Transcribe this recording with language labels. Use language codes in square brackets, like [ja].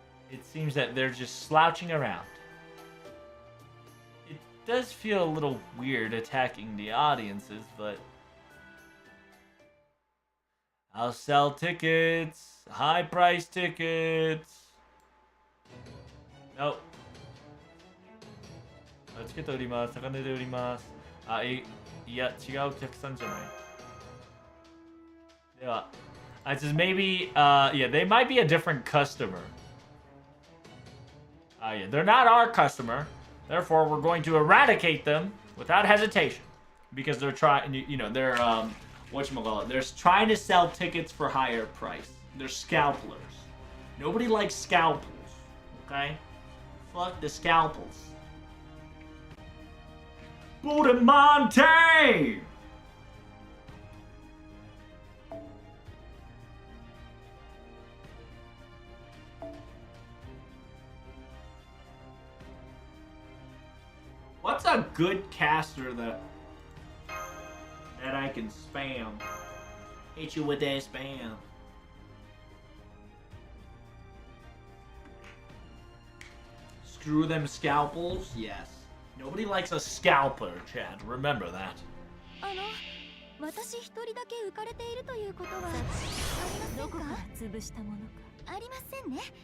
[en] It seems that they're just slouching around. It does feel a little weird attacking the audiences, but I'll sell tickets, high price tickets. Nope. [ja] つけております。高値でおります。いや、違うお客さんじゃない。 [en] では、I says maybe, yeah, they might be a different customer. Yeah, they're not our customer. Therefore, we're going to eradicate them without hesitation. Because they're trying, they're, whatchamacallit, they're trying to sell tickets for higher price. They're scalpers. Nobody likes scalpels, okay? Fuck the scalpels. Budamonte! What's a good caster that I can spam? Hit you with that spam. Screw them scalpels? Yes. Nobody likes a scalper, Chad. Remember that. [ja] 私一人だけ浮かれているということはありませんか？どこから潰したものかありませんね。